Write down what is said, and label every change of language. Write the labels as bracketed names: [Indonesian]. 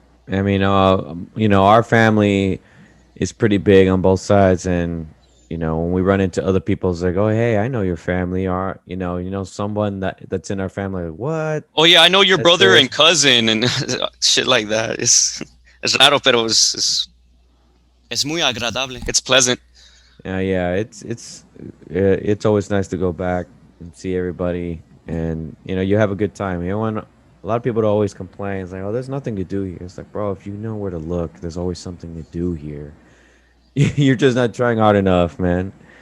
[English] I mean, our family is pretty big on both sides, and when we run into other people, it's like, oh, hey, I know your family, or someone that's in our family. Like, what? Oh yeah, I know your brother and cousin and shit like that. [Spanish] Es raro, pero es muy agradable. [English] It's pleasant. Yeah. It's always nice to go back and see everybody, and you have a good time. A lot of people always complain. It's like, oh, there's nothing to do here. It's like, bro, if you know where to look, there's always something to do here. You're just not trying hard enough, man.